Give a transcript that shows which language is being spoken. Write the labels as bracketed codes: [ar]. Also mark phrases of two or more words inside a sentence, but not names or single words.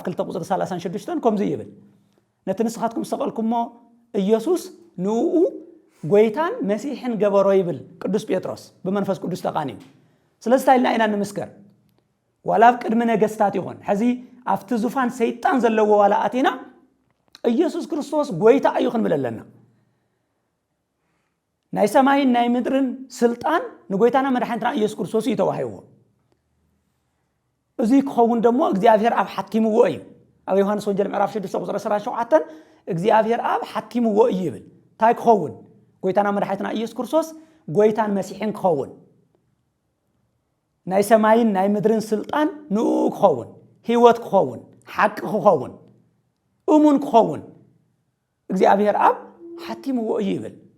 [ti] 2 ቁጥር 36 ከምዚ ይብል ነቲ ንስኻትኩም ሰቀልኩሞ ኢየሱስ ንኡ ጎይታን መሲሕን ገበሮ ይብል ቅዱስ ጴጥሮስ በመንፈስ ቅዱስ ተቃኒዩ ስለዚህ ኢና ንምስከር ወላብ ቅድመ ነገስታት ይሆን ሕዚ ኣብቲ ዙፋን ሰይጣን ዘለዎ ዋላ አቲና ኢየሱስ ክርስቶስ ጎይታ እዩ ክንብለለና ናይ ሰማይን ናይ ምድርን ስልጣን ንጎይታና መድኃኒትና ኢየሱስ ክርስቶስ ይተዋሂዎ እዚ ክኸውን ደሞ እግዚአብሔር አብ ሐቲምዎ እዩ ኣብ ዮሐንስ ወንጌል ምዕራፍ 6 ቁጥር 17 እግዚአብሔር አብ ሐቲምዎ እዩ ይብል ታይ ክኸውን ጎይታና መድኃኒትና ኢየሱስ ክርስቶስ ጎይታን መሲሕን ክኸውን ናይ ሰማይን ናይ ምድርን ስልጣን ንኡ ክኸውን ህይወት ክኸውን ሐቅ ክኸውን እሙን ክኸውን እግዚአብሔር አብ ሐቲምዎ እዩ ይብል